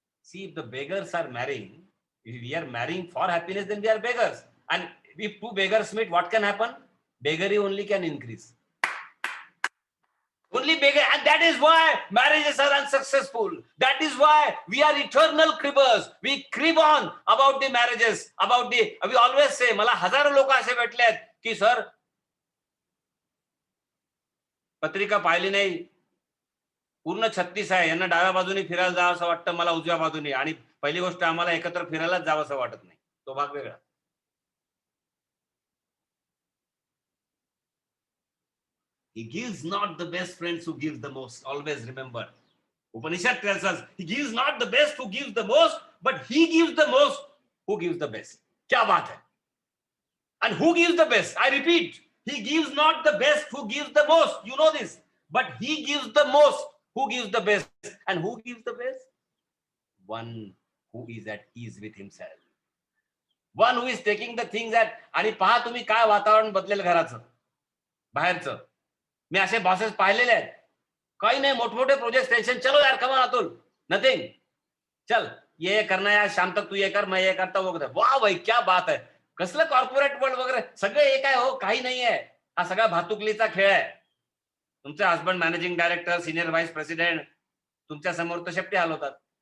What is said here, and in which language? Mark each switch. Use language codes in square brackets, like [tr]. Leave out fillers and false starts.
[en] See, if the beggars are marrying, if we are marrying for happiness, then we are beggars. And if two beggars meet, what can happen? Beggary only can increase. Only beggar, and that is why marriages are unsuccessful. That is why we are eternal cribbers. We crib on about the marriages, we always say, [mr] मला हजारो लोक असे भेटले आहेत की sir पत्रिका पाहिली नाही, पूर्ण 36 आहे, यांना डाव्या बाजूने फिरायला जावं असं वाटतं, मला उजव्या बाजूने, आणि पहिली गोष्ट आम्हाला एकत्र फिरायलाच जावंसं वाटत नाही, तो भाग वेगळा. [en] He gives not the best friends who give the most. Always remember. Upanishad tells us, he gives not the best who gives the most, but he gives the most who gives the best. [hi] क्या बात है? [en] And who gives the best? I repeat, he gives not the best who gives the most. You know this. But he gives the most who gives the best. And who gives the best? One who is at ease with himself. One who is taking the things that, [mr] आणि पहा तुम्ही काय वातावरण बदलेल घराचं बाहेरचं. मी असे bosses पाहिलेले आहेत, काही नाही, मोठमोठे प्रोजेक्ट टेंशन, [hi] चलो यार कम ऑन अतुल, नथिंग, चल ये करना यार, शाम तक तू ये कर, मैं ये करता हूँ. वाह भाई क्या बात [mr] आहे, कसलं कॉर्पोरेट वर्ल्ड वगैरे, सगळं एक आहे हो, काही नाही आहे. हा सगळा भातुकलीचा खेळ आहे. तुमचे husband managing director, senior vice president तुमच्या समोर तर शेपटी हलवतात.